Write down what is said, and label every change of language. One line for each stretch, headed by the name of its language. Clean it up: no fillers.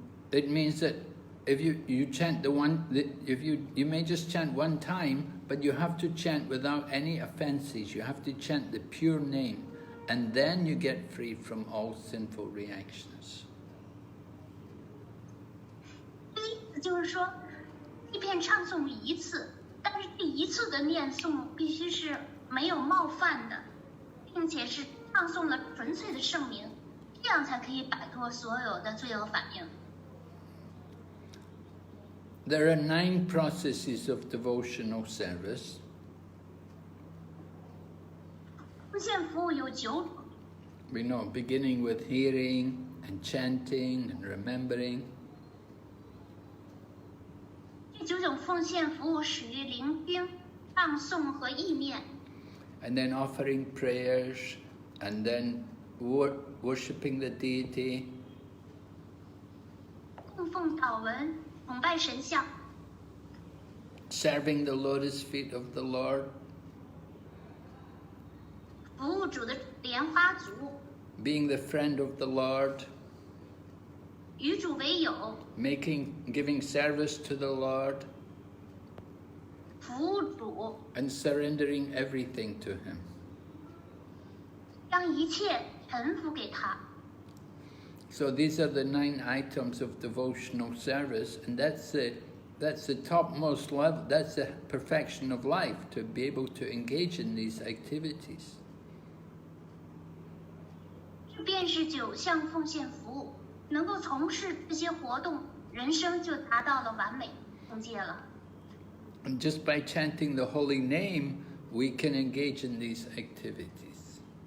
English: It means that if you chant you may just chant 1 time, but you have to chant without any offenses. You have to chant the pure name, and then you get free from all sinful reactions.
Chinese: 意思就是说，即便唱诵1次，但是这1次的念诵必须是没有冒犯的，并且是唱诵了纯粹的圣名，这样才可以摆脱所有的罪恶反应。
English: There are 9 processes of devotional service.
Chinese: 奉献服务有9种，
English: We know, beginning with hearing and chanting and remembering.
Chinese: 这9种奉献服务始于聆听、唱诵和意念。
English: And then offering prayers, and then worshipping the deity.
Chinese: 供奉祷文，崇拜神像。
English: Serving the lotus feet of the Lord.
Chinese: 服务主的莲花足。
English: Being the friend of the Lord.
Chinese: 与主为友。
English: Giving service to the Lord.
Chinese: 服务主。
English: And surrendering everything to Him.
Chinese: 将一切臣服给他。
English: So these are the 9 items of devotional service, and that's the topmost level, that's the perfection of life, to be able to engage in these activities.
Chinese: 这便是9项奉献服务，能够从事这些活动，人生就达到了完美境界了。
English: And just by chanting the holy name, we can engage in these activities.